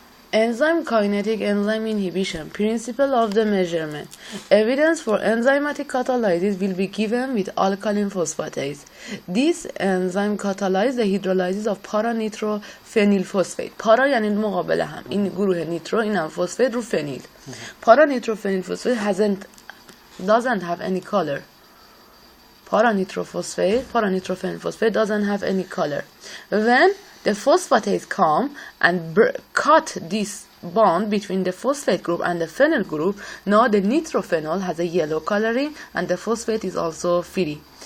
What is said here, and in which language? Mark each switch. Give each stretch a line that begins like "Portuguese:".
English: Enzyme kinetic, enzyme inhibition, principle of the measurement. Evidence for enzymatic catalysis will be given with alkaline phosphatase. This enzyme catalyzes the hydrolysis of para-nitrophenyl phosphate.
Persian: para یعنی مقابل هم. این گروه نیترو، این هم فسفید رو فنیل.
English: para-nitrophenyl phosphate doesn't have any color. Para-nitrophenyl phosphate doesn't have any color. When the phosphatase come and cut this bond between the phosphate group and the phenyl group, now the nitrophenol has a yellow coloring and the phosphate is also free.